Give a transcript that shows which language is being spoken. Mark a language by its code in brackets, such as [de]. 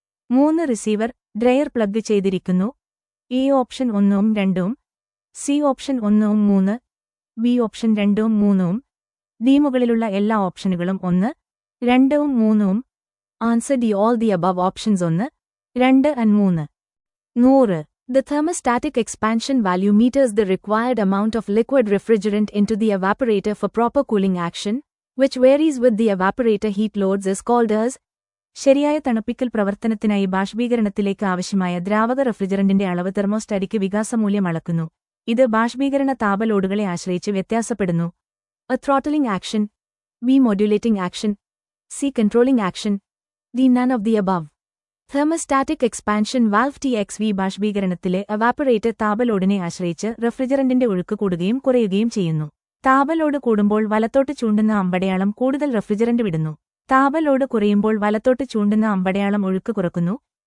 [ml] 3 receiver dryer plug ചെയ്തിരിക്കുന്നു. A option 1 ഉം 2 ഉം, സി ഓപ്ഷൻ 1 ഉം 3, ബി ഓപ്ഷൻ 2 ഉം 3 ഉം, ഡി മുകളിലുള്ള എല്ലാ ഓപ്ഷനുകളും 1, 2 ഉം 3 ഉം. [en] Answer D all the above options 1, 2 and 3. 100. The thermostatic expansion value meters the required amount of liquid refrigerant into the evaporator for proper cooling action, which varies with the evaporator heat loads is called as. [ml] ശരിയായ തണുപ്പിക്കൽ പ്രവർത്തനത്തിനായി ബാഷ്പീകരണത്തിലേക്ക് ആവശ്യമായ ദ്രാവക റെഫ്രിജറന്റിന്റെ അളവ് thermostatic വികാസമൂല്യം അളക്കുന്നു. ഇത് ബാഷ്പീകരണ താപലോഡുകളെ ആശ്രയിച്ച് വ്യത്യാസപ്പെടുന്നു. [en] A throttling action, B modulating action, C controlling action, D none of the above. [ml] Thermostatic expansion valve TXV ബാഷ്പീകരണത്തിലെ എവാപ്പറേറ്റർ താപലോഡിനെ ആശ്രയിച്ച് റെഫ്രിജറന്റിന്റെ ഒഴുക്ക് കൂടുകയും കുറയുകയും ചെയ്യുന്നു. താപലോഡ് കൂടുമ്പോൾ വലത്തോട്ട് ചൂണ്ടുന്ന അമ്പടയാളം കൂടുതൽ റെഫ്രിജറന്റ് വിടുന്നു. താപലോഡ് കുറയുമ്പോൾ വലത്തോട്ട് ചൂണ്ടുന്ന അമ്പടയാളം ഒഴുക്ക് കുറക്കുന്നു.